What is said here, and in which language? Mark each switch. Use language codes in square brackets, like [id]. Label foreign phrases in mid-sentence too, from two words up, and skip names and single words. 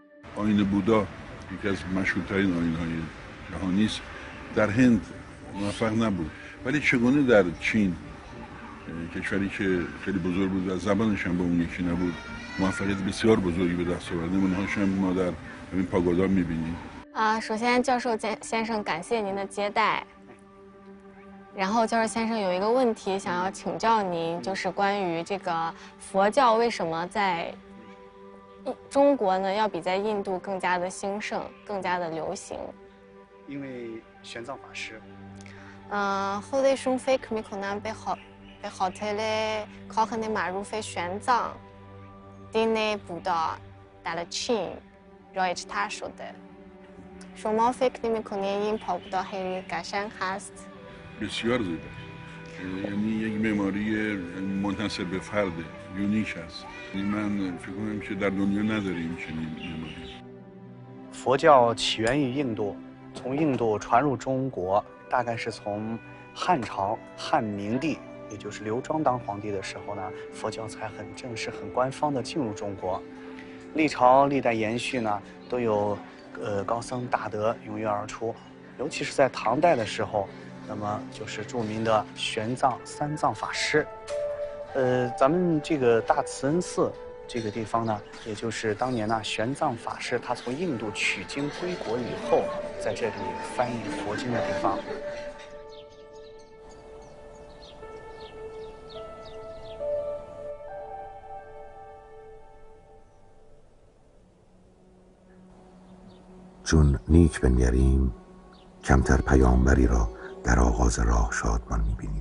[fa] آیین بودا یکی از مشهورترین آیین‌های جهانی است، در هند موفق نبود. ولی چگونه در چین، کشوری که خیلی بزرگ بود و زبانش هم با اون یکی نبود، موفقیت بسیار بزرگی به دست آورد. نمونه‌هاش هم ما در همین پاگودا می‌بینیم. [zh] 首先，教授先生感谢您的接待。然后，教授先生有一个问题想要请教您，就是关于这个佛教为什么在中国呢要比在印度更加的兴盛、更加的流行？因为玄奘法师。 [fa] خودشون فکر میکنن به خاطر کاخ معروف 玄奘 دین بودا در چین رایج‌تر شده. شما فکر نمی‌کنید این پاگودا خیلی قشنگ هست؟ بسیار زیبا، یعنی یک معماری منحصر به فرد، یونیک است. من فکر کنم که در دنیا نداریم چنین معماری. [zh] 佛教起源于印度，从印度传入中国，大概是从汉朝汉明帝，也就是刘庄当皇帝的时候呢，佛教才很正式、很官方的进入中国。历朝历代延续呢，都有高僧大德踊跃而出，尤其是在唐代的时候，那么就是著名的玄奘三藏法师。咱们这个大慈恩寺这个地方呢，也就是当年呢玄奘法师他从印度取经归国以后，在这里翻译佛经的地方。 [fa] چون نیک بنگریم کمتر پیامبری را در آغاز راه شادمان می‌بینیم.